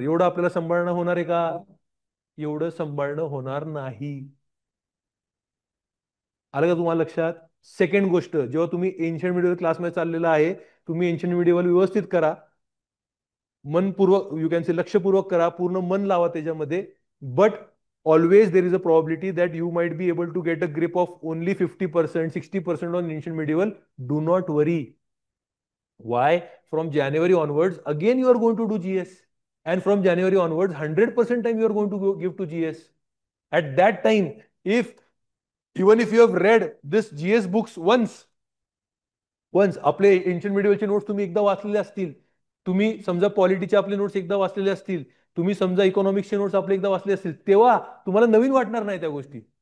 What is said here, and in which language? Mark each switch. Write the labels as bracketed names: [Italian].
[Marathi] एवढं आपल्याला सांभाळणं होणार आहे का? एवढं सांभाळणं होणार नाही. आलं का तुम्हाला लक्षात? सेकंड गोष्ट, जेव्हा तुम्ही एन्शियंट मिडिवल क्लासमध्ये चाललेला आहे, तुम्ही एन्शियंट मिडिवल व्यवस्थित करा, मनपूर्वक, [English] you can say [Marathi] लक्षपूर्वक करा, पूर्ण मन लावा त्याच्यामध्ये. [English] But always there is a probability that you might be able to get a grip of only 50%, 60% on ancient medieval. Do not worry. Why? From January onwards, again you are going to do GS. And from January onwards, 100% time you are going to give to GS. At that time, if even if you have read this GS books once [Marathi] आपले ancient मिडिवलचे notes तुम्ही एकदा वाचलेले असतील, तुम्ही समजा पॉलिटीचे आपले notes एकदा वाचलेले असतील, तुम्ही समजा इकॉनॉमिक्सचे नोट्स आपले एकदा वाचले असतील, तेव्हा तुम्हाला नवीन वाटणार नाही त्या गोष्टी.